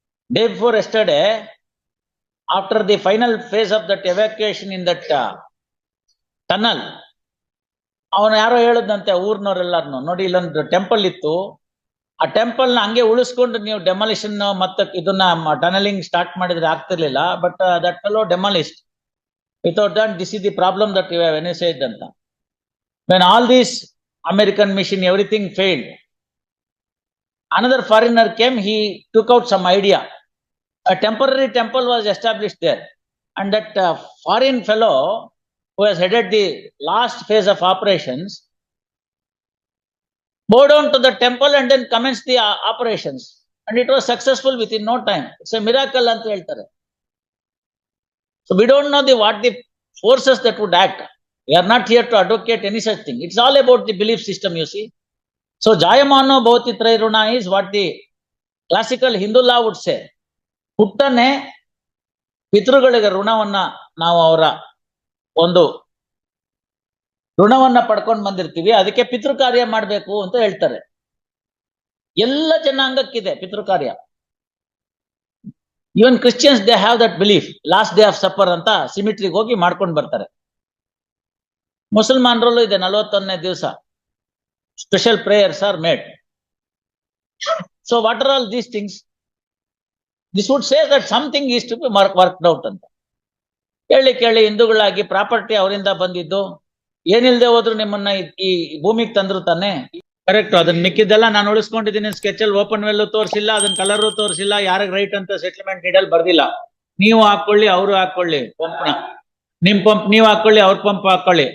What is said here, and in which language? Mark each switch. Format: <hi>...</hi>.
<en>Day before yesterday, after the final phase of that evacuation in that tunnel,</en> <kn>ಅವನು ಯಾರೋ ಹೇಳದಂತೆ ಊರ್ನವ್ರೆಲ್ಲಾರ್ನು, ನೋಡಿ ಇಲ್ಲೊಂದು temple ಇತ್ತು, ಆ ಟೆಂಪಲ್ ನ ಹಂಗೆ ಉಳಿಸ್ಕೊಂಡು ನೀವು ಡೆಮಾಲಿಷನ್ ಮತ್ತೆ ಇದನ್ನ ಟನಲಿಂಗ್ ಸ್ಟಾರ್ಟ್ ಮಾಡಿದ್ರೆ ಆಗ್ತಿರ್ಲಿಲ್ಲ.</kn> <en>But that fellow demolished. Without that this is the problem that you have any side ಅಂತ. When all this American mission everything failed, another foreigner came, he took out some idea. A temporary temple was established there, and that foreign fellow who has headed the last phase of operations bowed down to the temple and then commenced the operations, and it was successful within no time. It's a miracle</en> <kn>anta heltare.</kn> <en>So we don't know what the forces that would act. We are not here to advocate any such thing. It's all about the belief system, you see. So</en> <sa>Jayamano Bhavati Trairuna</sa> <en>is what the classical Hindu law would say.</en> <kn>ಹುಟ್ಟನೆ ಪಿತೃಗಳಿಗೆ ಋಣವನ್ನ ನಾವು ಅವರ ಒಂದು ಋಣವನ್ನ ಪಡ್ಕೊಂಡು ಬಂದಿರ್ತೀವಿ, ಅದಕ್ಕೆ ಪಿತೃ ಕಾರ್ಯ ಮಾಡ್ಬೇಕು ಅಂತ ಹೇಳ್ತಾರೆ. ಎಲ್ಲ ಜನಾಂಗಕ್ಕಿದೆ ಪಿತೃ ಕಾರ್ಯ.</kn> <en>Even Christians they have that belief. Last day of supper</en> <kn>ಅಂತ ಸಿಮಿಟ್ರಿಗೆ ಹೋಗಿ ಮಾಡ್ಕೊಂಡು ಬರ್ತಾರೆ. ಮುಸಲ್ಮಾನರಲ್ಲೂ ಇದೆ, 41ನೇ ದಿವಸ</kn> <en>special prayers are made. So what are all these things? This would say that something is to be worked out ಅಂತ.</en> <kn>ಕೇಳಿ ಹಿಂದೂಗಳಾಗಿ ಪ್ರಾಪರ್ಟಿ ಅವರಿಂದ ಬಂದಿದ್ದು, ಏನಿಲ್ದೆ ಹೋದ್ರು ನಿಮ್ಮನ್ನ ಈ ಭೂಮಿಗೆ ತಂದ್ರು ತಾನೆ. ಕರೆಕ್ಟ್. ಅದನ್ನ ಮಿಕ್ಕಿದ್ದೆಲ್ಲ ನಾನು ಉಳಿಸ್ಕೊಂಡಿದ್ದೀನಿ. ಸ್ಕೆಚಲ್ಲಿ ಓಪನ್ ವೆಲ್ ತೋರಿಸಿಲ್ಲ, ಅದನ್ನ ಕಲರ್ ತೋರಿಸಿಲ್ಲ, ಯಾರಿಗೆ ರೈಟ್ ಅಂತ ಸೆಟಲ್ಮೆಂಟ್ ಡೀಡಲ್ಲಿ ಬರ್ದಿಲ್ಲ. ನೀವು ಹಾಕೊಳ್ಳಿ, ಅವರು ಹಾಕೊಳ್ಳಿ ಪಂಪ್ನ. ನಿಮ್ ಪಂಪ್ ನೀವು ಹಾಕೊಳ್ಳಿ, ಅವ್ರ ಪಂಪ್ ಹಾಕೊಳ್ಳಿ.</kn>